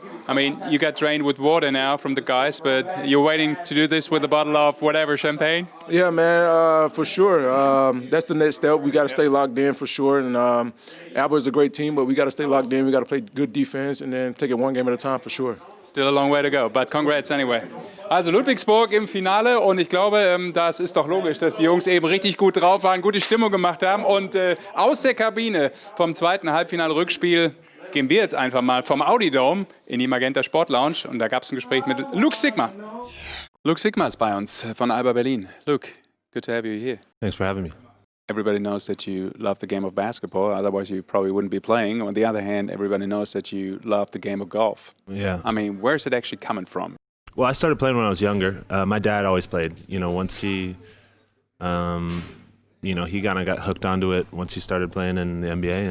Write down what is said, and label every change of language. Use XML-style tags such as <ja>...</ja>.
<en>I mean, you got drained with water now from the guys, but you're waiting to do this with a bottle of whatever, champagne? Yeah, man, for sure. That's the next step. We got to stay locked in for sure. And Alba is a great team, but we got to stay locked in. We got to play good defense and then take it one game at a time for sure. Still a long way to go, but congrats anyway.</en> <de>Also Ludwigsburg im Finale und ich glaube, das ist doch logisch, dass die Jungs eben richtig gut drauf waren, gute Stimmung gemacht haben und aus der Kabine vom zweiten Halbfinale-Rückspiel gehen wir jetzt einfach mal vom Audi Dome in die Magenta Sport Lounge und da gab es ein Gespräch mit Luke Sigma. Luke Sigma ist bei uns von Alba Berlin.</de> <en>Luke, good to have you here. Thanks for having me. Everybody knows that you love the game of basketball, otherwise you probably wouldn't be playing. On the other hand, everybody knows that you love the game of golf. Yeah. I mean, where's it actually coming from? Well, I started playing when I was younger. My dad always played. You know, once he, he kind of got hooked onto it once he started playing in the NBA.</en>